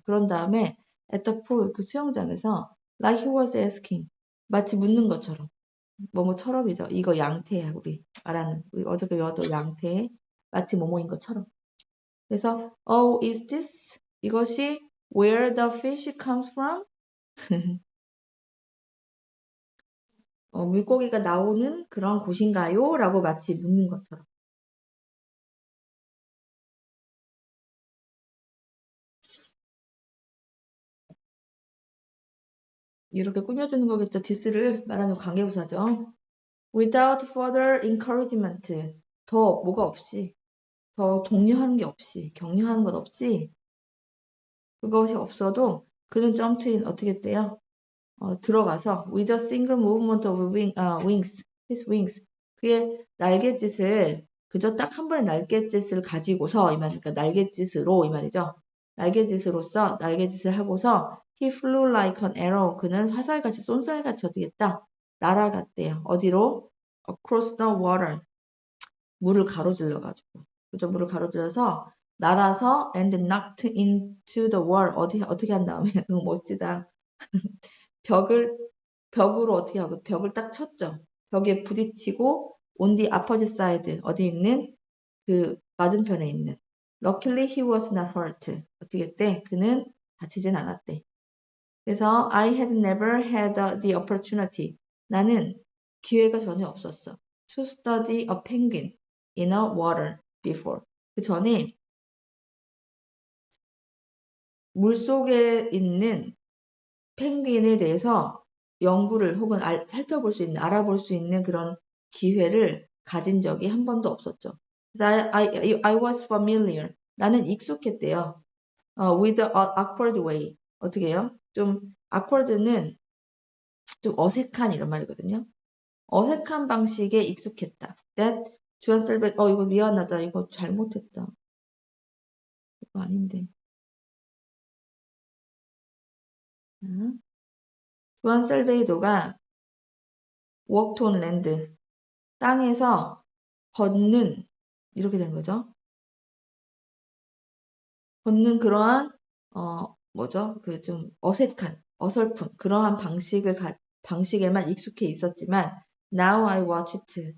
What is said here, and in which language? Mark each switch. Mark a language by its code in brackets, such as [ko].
[ko] 그런 다음에 [en] at the pool, [ko] 그 수영장에서 [en] like he was asking. [ko] 마치 묻는 것처럼. 뭐뭐처럼이죠. 이거 양태야, 우리 어저께 외웠던 양태. 마치 뭐뭐인 것처럼. [en] 그래서 oh, is this? [ko] 이것이 [en] where the fish comes from? [ko] 물고기가 나오는 그런 곳인가요? 라고 마치 묻는 것처럼. 이렇게 꾸며주는 거겠죠. this를 말하는 관계부사죠. [en] without further encouragement. [ko] 더 뭐가 없이, 더 독려하는 게 없이, 격려하는 것 없이, 그것이 없어도 그는 [en] jumped in, [ko] 어떻게 했대요? 들어가서 [en] with a single movement of wings, his wings. [ko] 그의 날갯짓을 그저 딱 한 번의 날갯짓을 가지고서 이 말이니까 날갯짓으로 이 말이죠. 날갯짓으로서 날갯짓을 하고서 [en] he flew like an arrow. [ko] 그는 화살같이 쏜살같이 어떻게 했다? 날아갔대요. 어디로? [en] across the water. [ko] 물을 가로질러 가지고. 그죠? 물을 가로질러서 날아서 [en] and knocked into the wall. [ko] 어떻게 한 다음에 너무 멋지다. 벽으로 어떻게 하고 벽을 딱 쳤죠. 벽에 부딪히고 [en] on the opposite side [ko] 어디 있는 그 맞은편에 있는 [en] Luckily he was not hurt. [ko] 어떻게 했대? 그는 다치진 않았대. [en] 그래서 I had never had the opportunity. [ko] 나는 기회가 전혀 없었어. [en] To study a penguin in a water before. [ko] 그 전에 물속에 있는 펭귄에 대해서 연구를 혹은 살펴볼 수 있는, 알아볼 수 있는 그런 기회를 가진 적이 한 번도 없었죠. [en] 그래서 I was familiar. [ko] 나는 익숙했대요. [en] with the awkward way. [ko] 어떻게 해요? 좀 awkward는 좀 어색한 이런 말이거든요. 어색한 방식에 익숙했다. That 주한 셀벳, 이거 미안하다. 이거 잘못했다. 이거 아닌데. [en] 주한 셀베이도가 walked on land. [ko] 땅에서 걷는 이렇게 되는 거죠. 걷는 그러한 뭐죠? 그 좀 어색한, 어설픈 그러한 방식에만 익숙해 있었지만 [en] now I watch it.